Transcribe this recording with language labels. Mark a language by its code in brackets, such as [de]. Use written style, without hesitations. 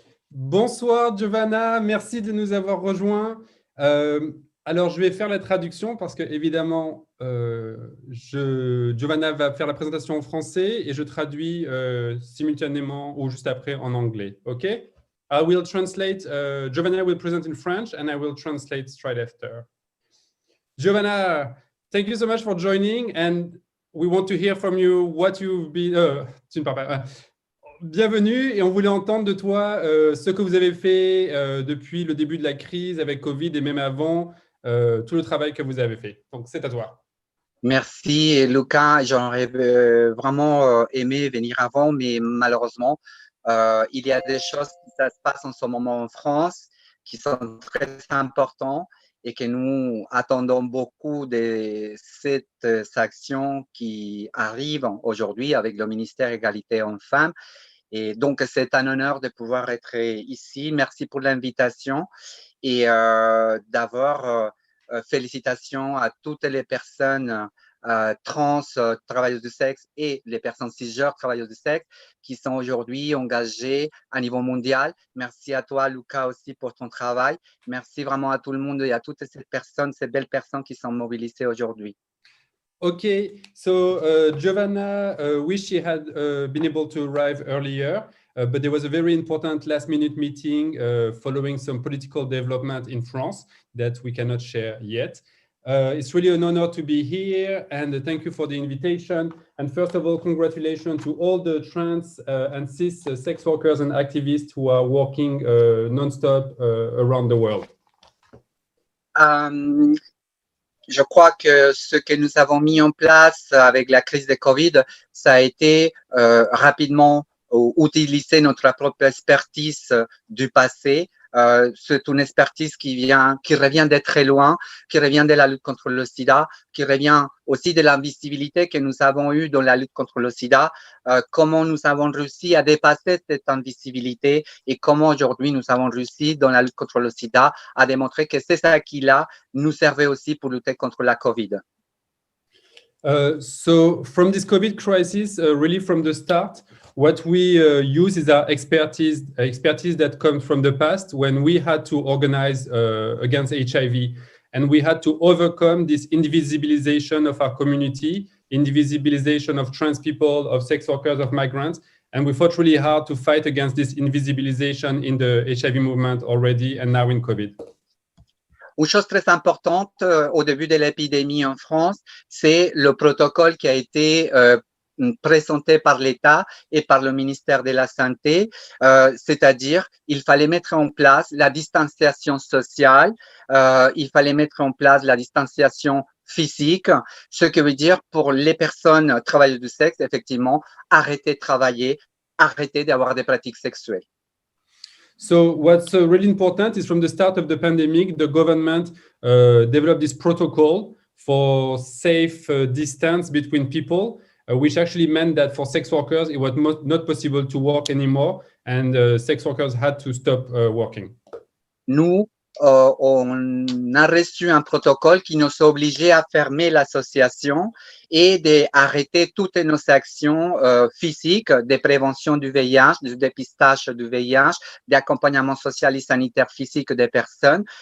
[fr] Bonsoir Giovanna, merci de nous avoir rejoints. Alors je vais faire la traduction parce que évidemment Giovanna va faire la présentation en français et je traduis simultanément ou juste après en anglais. [en] Ok? I will translate. Giovanna will present in French and I will translate straight after. Giovanna, thank you so much for joining and we want to hear from you what you've been. [fr] Tu ne parles pas. Bienvenue et on voulait entendre de toi ce que vous avez fait depuis le début de la crise avec Covid et même avant, tout le travail que vous avez fait. Donc, c'est à toi. Merci Lucas, j'aurais vraiment aimé venir avant, mais malheureusement, il y a des choses qui se passent en ce moment en France qui sont très importantes et que nous attendons beaucoup de cette action qui arrive aujourd'hui avec le ministère Égalité Hommes-Femmes. Et donc, c'est un honneur de pouvoir être ici. Merci pour l'invitation et d'abord, félicitations à toutes les personnes trans, travailleuses du sexe et les personnes cisgenres, travailleuses du sexe qui sont aujourd'hui engagées à niveau mondial. Merci à toi, Lucas, aussi pour ton travail. Merci vraiment à tout le monde et à toutes ces personnes, ces belles personnes qui sont mobilisées aujourd'hui. [en] Okay, so Giovanna wished she had been able to arrive earlier, but there was a very important last-minute meeting following some political development in France that we cannot share yet. It's really an honor to be here, and thank you for the invitation. And first of all, congratulations to all the trans and cis sex workers and activists who are working non-stop around the world. [fr] Je crois que ce que nous avons mis en place avec la crise de Covid, ça a été rapidement utiliser notre propre expertise du passé. C'est une expertise qui revient de très loin, qui revient de la lutte contre le sida, qui revient aussi de l'invisibilité que nous avons eue dans la lutte contre le sida, comment nous avons réussi à dépasser cette invisibilité et comment aujourd'hui nous avons réussi dans la lutte contre le sida à démontrer que ces acquis-là nous servaient aussi pour lutter contre la Covid. [en] So from this COVID crisis, really from the start, what we use is our expertise that comes from the past when we had to organize against HIV, and we had to overcome this invisibilization of our community, invisibilization of trans people, of sex workers, of migrants, and we fought really hard to fight against this invisibilization in the HIV movement already and now in COVID. [fr] Une chose très importante au début de l'épidémie en France, c'est le protocole qui a été présenté par l'État et par le ministère de la Santé, c'est-à-dire il fallait mettre en place la distanciation sociale, il fallait mettre en place la distanciation physique, ce qui veut dire pour les personnes travailleuses du sexe, effectivement, arrêter de travailler, arrêter d'avoir des pratiques sexuelles. [en] So what's really important is from the start of the pandemic, the government developed this protocol for safe distance between people, which actually meant that for sex workers, it was not possible to work anymore, and sex workers had to stop working. [fr] Nous, on a reçu un protocole qui nous obligeait à fermer l'association et d'arrêter toutes nos actions physiques de prévention du VIH, du dépistage du VIH, d'accompagnement social et sanitaire physique des personnes.